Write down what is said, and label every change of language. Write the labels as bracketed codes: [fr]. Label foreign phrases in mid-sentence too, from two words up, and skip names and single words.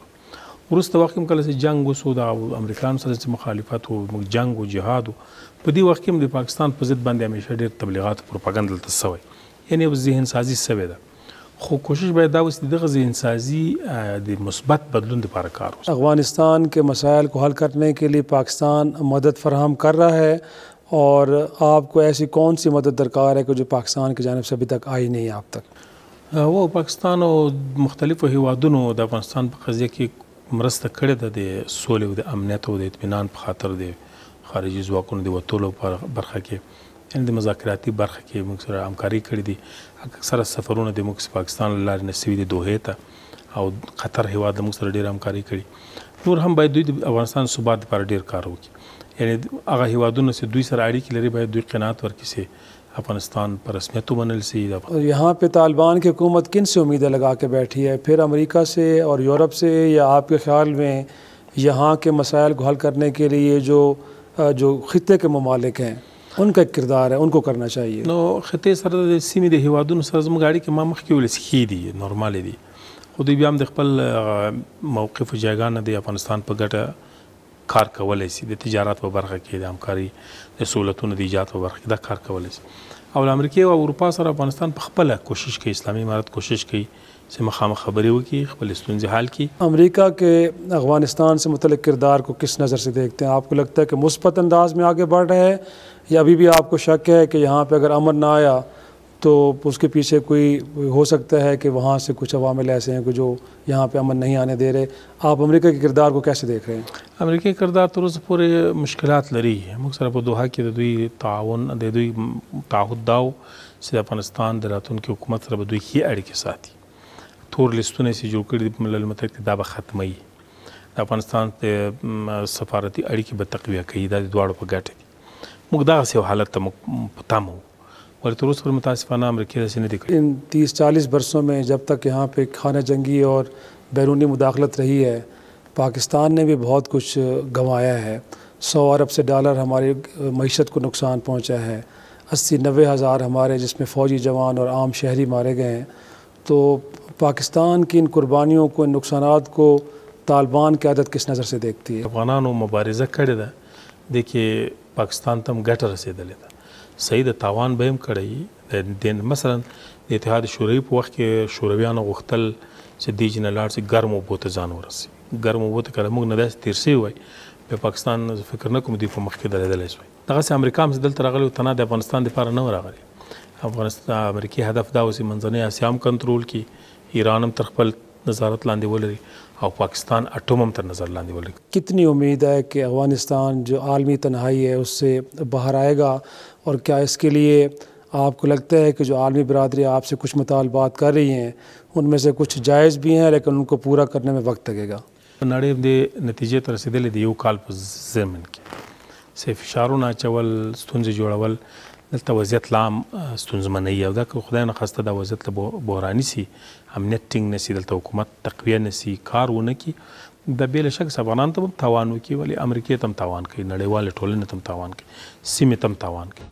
[ps] وروسته وخت کې کله چې جنګ وسو د امریکایانو سره چې مخالفت و، موږ جنګ و جهاد و، په دې وخت کې هم د پاکستان په ضد باندې همیشه ډېر تبلیغات پروپاګنډ دلته سوی، یعنې ذهن سازي سوې ده. خو کوشش باید دا وسي دغه ذهن سازي د مثبت بدلون لپاره کار وشي. [ur] افغانستان کے مسائل کو حل کرنے کے لیے پاکستان مدد فراہم کر رہا ہے، اور آپ کو ایسی کون سی مدد درکار ہے کہ جو پاکستان کی جانب سے ابھی تک آئی نہیں ہے آپ تک؟ [ps] و پاکستان او مختلفو هیوادونو د افغانستان په قضیه کې مرسته کړې ده، د سولې او د امنیت او د اطمینان په خاطر د خارجي ځواکونو د وتلو په برخه کې، یعنې د مذاکراتي برخه کې موږ سره همکاري کړې دي. اکثره سفرونه د موږ پاکستان له لارې نه سوي دي دوحې ته، او قطر هیواد له موږ سره ډېره همکاري کړي. نور هم باید دوی د افغانستان ثبات لپاره ډېر کار وکړي، یعنې هغه هیوادونه چې دوی سره اړیکې لري باید دوی قناعت ورکړي چې افغانستان پر رسمیت ومنل شي. [ur] یہاں پہ طالبان کی حکومت کن سے امیدیں لگا کے بیٹھی ہے؟ پھر امریکہ سے اور یورپ سے، یا آپ کے خیال میں یہاں کے مسائل کو حل کرنے کے لیے جو خطے کے ممالک ہیں ان کا ایک کردار ہے، ان کو کرنا چاہیے؟ [ps] نو خطې سره د سیمې د هیوادونو سره زموږ اړیکې ما مخکې ویل چې ښې دي، نورمالې دي، خو دوی بیا هم د خپل موقف و جایګاه نه د افغانستان په ګټه کار کولی شي، د تجارت په برخه کې، د همکاري د سهولتونو د ایجاد په برخه کې دا کار کولی شي. او له امریکې او اروپا سره افغانستان په خپله کوشش کوي، اسلامي امارت کوشش کوي چې مخامخ خبرې وکړي، خپل ستونزې حل کړي. [ur] امریکہ کے افغانستان سے متعلق کردار کو کس نظر سے دیکھتے ہیں؟ آپ کو لگتا ہے کہ مثبت انداز میں آگے بڑھ رہے ہیں، یا ابھی بھی آپ کو شک ہے کہ یہاں پہ اگر امن نہ آیا تو اس کے پیچھے کوئی ہو سکتا ہے کہ وہاں سے کچھ عوامل ایسے ہیں کہ جو یہاں پہ امن نہیں آنے دے رہے؟ آپ امریکہ کے کردار کو کیسے دیکھ رہے ہیں؟ [ps] امریکایي کردار تر اوسه پورې مشکلات لري. موږ سره په دوحه کې د دوی تعاون، د دوی تعهد دا و چې د افغانستان د راتلونکي حکومت سره به دوی ښې اړیکې ساتي. تور لیستونه چې جوړ کړي دي په ملل متحد کې دا به ختموي، د افغانستان د سفارتي اړیکې به تقویه کوي، دا د دواړو په ګټه دي. موږ دغسې یو حالت ته موږ په تمه وو، ولې تر اوسه پورې متاسفانه امریکا داسې نه دي کړي. [ur] ان 30-40 برسوں میں جب تک یہاں پہ خانہ جنگی اور بیرونی مداخلت رہی ہے، پاکستان نے بھی بہت کچھ گنوایا ہے. 100 ارب سے ڈالر ہماری معیشت کو نقصان پہنچا ہے، 80-90 ہزار ہمارے جس میں فوجی جوان اور عام شہری مارے گئے ہیں. تو پاکستان کی ان قربانیوں کو، ان نقصانات کو طالبان قیادت کس نظر سے دیکھتی ہے؟ [ps] افغانانو مبارزه کړې ده، د کې پاکستان ته هم ګټه رسېدلې ده، صحیح د تاوان به هم کړی. مثلا د اتحاد شوروي په وخت کې شورویانو غوښتل چې دې چې نه لاړ شي ګرمو اوبو ته ځان ورسوي. ګرمو اوبو ته کله موږ نه داسې تېر شوي وای، بیا پاکستان فکر نه کوم دوی په مخکې درېدلی شوی. دغسې امریکا هم چې دلته راغلی و، تنها د افغانستان دپاره نه و راغلی. افغانستان امریکایي هدف دا و چې منځنۍ اسیا هم کنټرول کړي، ایران هم تر خپل نظارت لاندې ولري، اور پاکستان اٹوم ہم تر نظر لاندې ولري. [ur] کتنی امید ہے کہ افغانستان جو عالمی تنہائی ہے اس سے باہر آئے گا، اور کیا اس کے لیے آپ کو لگتا ہے کہ جو عالمی برادری آپ سے کچھ مطالبات کر رہی ہیں ان میں سے کچھ جائز بھی ہیں لیکن ان کو پورا کرنے میں وقت لگے گا؟ [ps] نړۍ د نتیجې ته رسېدلې د یو کال په ضمن کې چې فشارونه اچول، ستونزې جوړول، دلته وضعیت لا هم ستونزمنوي، او دا که خدای نخواسته دا وضعیت له بحراني سي، امنیت ټینګ نه سي، دلته حکومت تقویه نه سي، کار ونه کړي، دا بې له شک افغانانو ته هم تاوان وکړي، ولې امریکې ته هم تاوان کوي، نړیوالې ټولنې ته هم تاوان کوي، سیمې ته هم تاوان کوي.